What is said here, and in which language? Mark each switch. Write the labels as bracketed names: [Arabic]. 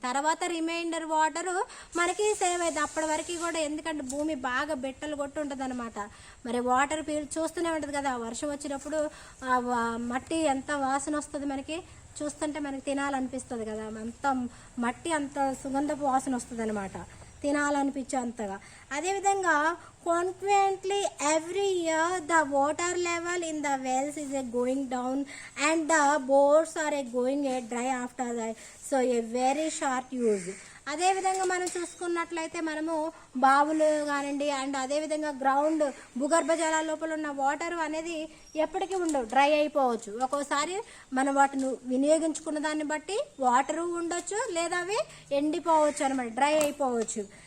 [Telugu] తర్వాత reminder water మనకి save అవుతుంది అప్పటి వరకు కూడా, ఎందుకంటే భూమి బాగా బెట్టలు కొట్టి ఉంటుంది అనమాట. మరి వాటర్ చూస్తూనే ఉంటుంది కదా, వర్షం వచ్చినప్పుడు మట్టి ఎంత వాసన వస్తుంది మనకి, చూస్తుంటే మనకి తినాలనిపిస్తుంది కదా, అంత మట్టి అంత సుగంధపు వాసన వస్తుంది అనమాట, తినాలనిపించే అంతగా. [English] అదేవిధంగా consequently every year the water level in the wells is going down and the bores are going dry after that, so a very short use. [Telugu] అదేవిధంగా మనం చూసుకున్నట్లయితే మనము బావులు కానివ్వండి అండ్ అదేవిధంగా గ్రౌండ్ భూగర్భ జలాల లోపల ఉన్న వాటర్ అనేది ఎప్పటికీ ఉండవు, డ్రై అయిపోవచ్చు. ఒక్కోసారి మనం వాటిని వినియోగించుకున్న దాన్ని బట్టి వాటరు ఉండొచ్చు, లేదా అవి ఎండిపోవచ్చు అనమాట, డ్రై అయిపోవచ్చు.